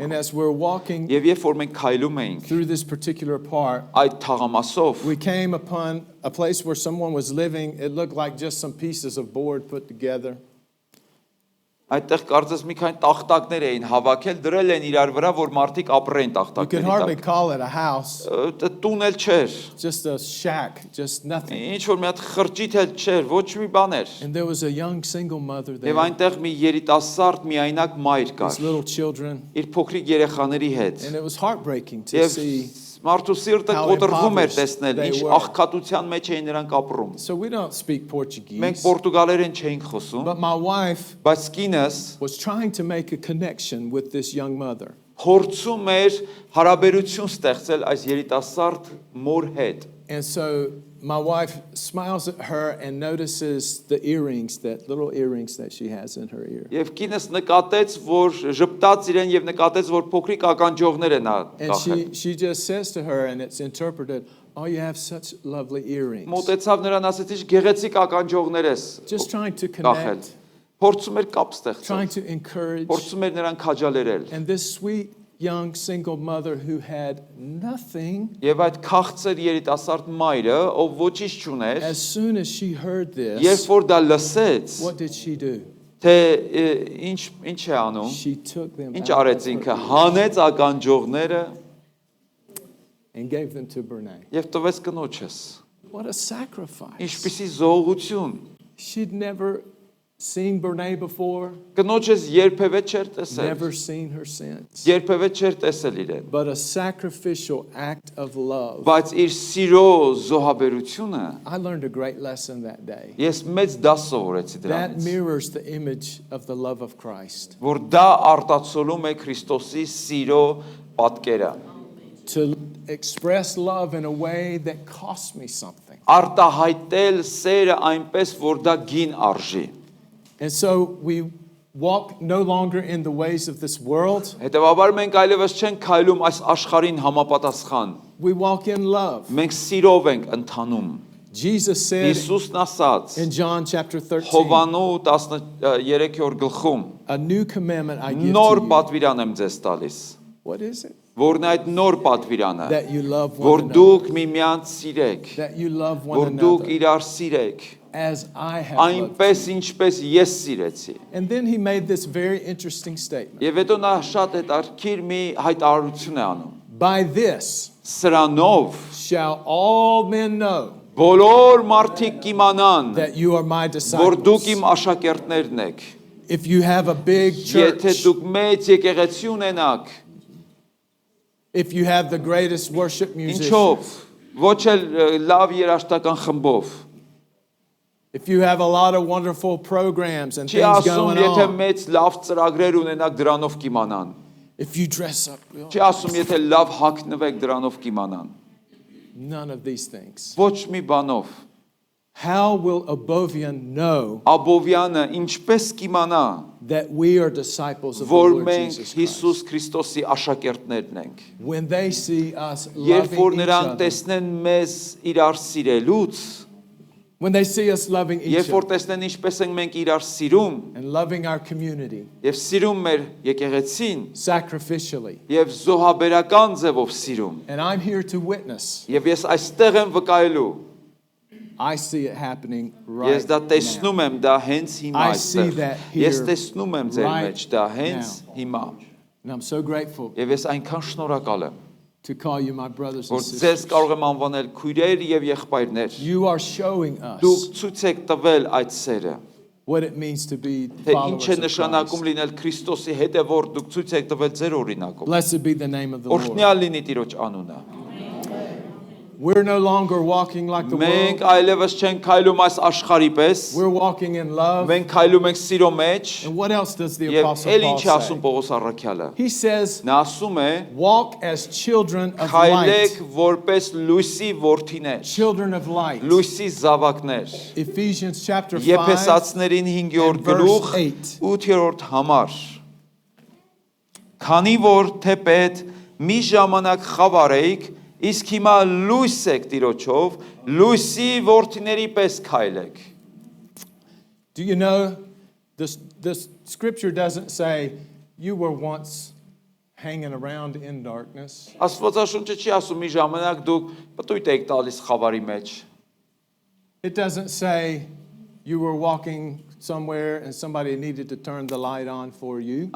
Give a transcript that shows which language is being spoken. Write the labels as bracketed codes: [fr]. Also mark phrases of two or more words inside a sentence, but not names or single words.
[en] And as we're walking [hy] Եվ երբ որ մենք քայլում էինք [en] through this particular part, [hy] այդ թաղամասով, [en] we came upon a place where someone was living. It looked like just some pieces of board put together. [hy] այդտեղ կարծես մի քանի տախտակներ էին հավաքել, դրել են իրար վրա, որ մարդիկ ապրեն [en] You could [hy] տախտակների [en] hardly [hy] տակ։ [en] call it a house, [hy] Տուն էլ չէր, [en] just a shack, just nothing. [hy] ինչ որ մի հատ խրճիթ էլ չէր, ոչ մի բան էր։ [en] And there was a young single mother there, [hy] Եվ այնտեղ մի երիտասարդ միայնակ մայր [en] his [hy] կար, [en] little children, [hy] իր փոքրիկ երեխաների հետ։ [en] and it was heartbreaking to [hy] Եվ [en] see. [hy] մարդու սիրտը [en] how [hy] կոտրվում էր [en] impoverished [hy] տեսնել, [en] they [hy] ինչ [en] were. [hy] աղքատության մեջ էին նրանք ապրում։ [en] So we don't speak [hy] Մենք [en] Portuguese, [hy] պորտուգալերեն չէինք խոսում, [en] but my wife [hy] բայց կինս [en] was trying to make a connection with this young mother. [hy] փորձում էր հարաբերություն ստեղծել այս երիտասարդ մոր հետ։ [en] And so my wife smiles at her and notices the earrings, that little earrings that she has in her ear. [hy] Եվ կինս նկատեց, որ ժպտաց իրեն եւ նկատեց, որ փոքրիկ ականջողներ են [en] And [hy] կախել։ [en] she just says to her, and it's interpreted, "Oh, you have such lovely earrings." [hy] Մոտեցավ նրան ասեց, «Ինչ գեղեցիկ ականջողներ ես»։ [en] Just trying to [hy] կախել։ [en] connect, [hy] Փորձում էր կապ [en] trying [hy] ստեղծել։ [en] to encourage. [hy] Փորձում էր նրան քաջալերել։ [en] And this sweet young single mother who had nothing, [hy] Եվ այդ քաղցր երիտասարդ մայրը, ով ոչինչ չուներ, [en] as soon as she heard [hy] երբ [en] this, [hy] որ դա լսեց, [en] what did she do? [hy] թե ինչ է անում, [en] She took them [hy] ինչ [en] out [hy] արեց [en] of [hy] ինքը, [en] her ears. [hy] հանեց ականջողները [en] and gave them to Brene. [hy] Եվ տվեց կնոջս։ [en] What a sacrifice. [hy] Ինչպիսի զողություն։ [en] She'd never seen Brene before, [hy] Կնոջս երբևէ չէր տեսել։ [en] never seen her since. [hy] Երբևէ չէր տեսել իրեն։ [en] But a sacrificial act of love. [hy] Բայց իր սիրո զոհաբերությունը [en] I learned a great lesson that day. [hy] ես մեծ դաս սովորեցի [en] That [hy] դրանից, [en] mirrors the image of the love of Christ. [hy] որ դա արտացոլում է Քրիստոսի սիրո պատկերը։ [en] To express love in a way that cost me something. [hy] Արտահայտել սերը այնպես, որ դա գին արժի։ [en] And so we walk no longer in the ways of this world. [hy] Հետևաբար մենք այլևս չենք քայլում այս աշխարհին համապատասխան։ [en] We walk in love. [hy] Մենք սիրով ենք ընթանում։ [en] Jesus said [hy] Հիսուսն ասաց [en] in John chapter 13, [hy] Հովանու 13-րդ գլխում. [en] a new commandment I give [hy] Նոր [en] to you. [hy] պատվիրան եմ ձեզ տալիս։ [en] What is it? [hy] Որն է այդ նոր պատվիրանը, [en] That you love [hy] որ [en] one another. [hy] դուք միմյանց սիրեք, [en] That you love [hy] որ [en] one [hy] դուք [en] another [hy] իրար սիրեք, [en] as I have loved. [hy] այնպես ինչպես ես սիրեցի։ [en] And then he made this very interesting statement. [hy] Եվ հետո նա շատ հետաքրքիր մի հայտարարություն է անում։ [en] By this [hy] Սրանով [en] shall all men know [hy] բոլոր մարդիկ կիմանան, [en] that you are my [hy] որ դուք [en] disciples. [hy] իմ աշակերտներն եք։ [en] If you have a big [hy] Եթե [en] church, [hy] դուք մեծ եկեղեցի ունենաք, [en] if you have the greatest worship [hy] ինչով, [en] musicians, [hy] ոչ էլ լավ երաժշտական խմբով, [en] if you have a lot of wonderful programs and [hy] չի [en] things [hy] ասում, [en] going [hy] եթե [en] on, [hy] մեծ լավ ծրագրեր ունենաք, dրանով կիմանան։ [en] if you dress up, [hy] Չի ասում, եթե լավ հագնվեք, դրանով կիմանան։ [en] none of these things. [hy] Ոչ մի բանով։ [en] How will Abovian know [hy] Աբովյանը ինչպես կիմանա, [en] that we are disciples of the [hy] որ [en] Lord [hy] մենք Jesus Christ? Հիսուս Քրիստոսի աշակերտներն ենք։ [en] When they see us [hy] Երբ որ [en] loving each [hy] նրանք [en] other, [hy] տեսնեն մեզ իրար սիրելուց, [en] when they see us loving each [hy] երբ որ [en] other [hy] տեսնեն ինչպես ենք մենք իրար սիրում, [en] and loving our community [hy] եւ սիրում մեր եկեղեցին, [en] sacrificially, [hy] եւ զոհաբերական ձևով սիրում, [en] and I'm here to witness, [hy] եւ ես այստեղ եմ վկայելու, [en] I see it happening right [hy] ես դա [en] now. [hy] տեսնում եմ դա հենց հիմա [en] I see [hy] այստեղ։ [en] that here [hy] Ես տեսնում եմ ձեր [en] right [hy] մեջ դա հենց [en] now. [hy] հիմա։ [en] And I'm so grateful [hy] Եվ ես այնքան շնորհակալ եմ, [en] to call you my brothers and [hy] որ ձեզ [en] sisters. [hy] կարող եմ անվանել քույրեր եւ եղբայրներ։ [en] You are showing us [hy] Դուք ցույց եք տվել այդ սերը, [en] what it means to be [hy] թե ինչ [en] followers [hy] է [en] of [hy] նշանակում Christ. լինել Քրիստոսի հետևորդ, դուք ցույց եք տվել ձեր օրինակով։ [en] Blessed be the name of the Lord. [hy] Օրհնյալ լինի Տիրոջ անունը։ [en] We're no longer walking like the [hy] Մենք [en] world. [hy] այլևս չենք քայլում այս աշխարհի պես, [en] We're walking in love. [hy] մենք քայլում ենք սիրո մեջ, [en] And what else does the [hy] եւ [en] Apostle [hy] ել Paul ինչ է ասում [en] say? [hy] Պողոս առաքյալը։ [en] He says, [hy] Նա ասում է. [en] walk as children of [hy] Քայլեք [en] light. [hy] որպես լույսի որդիներ, [en] Children of light. [hy] լույսի զավակներ։ [en] Ephesians chapter 5. [hy] Եփեսացիներին 5-րդ [en] and verse [hy] գլուխ 8. 8-րդ համար։ Քանի որ թեպետ մի ժամանակ խավար էիք, իսկ հիմա լույս եք Տիրոջով, լույսի որդիների պես քայլեք։ [en] Do you know this scripture doesn't say you were once hanging around in darkness. [hy] Աստվածաշունչը չի ասում մի ժամանակ դուք պտույտ եք տալիս խավարի մեջ։ [en] It doesn't say you were walking somewhere and somebody needed to turn the light on for you.